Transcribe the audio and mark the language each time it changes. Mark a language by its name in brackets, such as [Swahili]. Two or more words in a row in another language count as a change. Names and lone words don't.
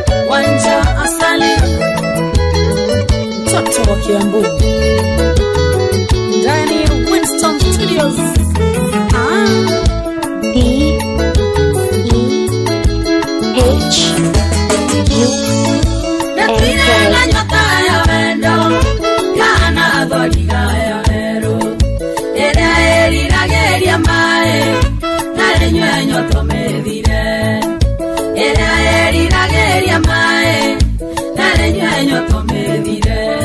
[Swahili] Wanja Asali, mtoto wa Kiambu. Ndani ya Winston Studios. Ah. D E H U N K. [Kikuyu] Na twire na nyota ya wendo, kana thoriga ya werũ. Ĩrĩa ĩriragĩria maĩ, na rĩnyue nyoto mĩthire. Ĩrĩa ĩriragĩria maĩ, na rĩnyue nyoto mĩthire.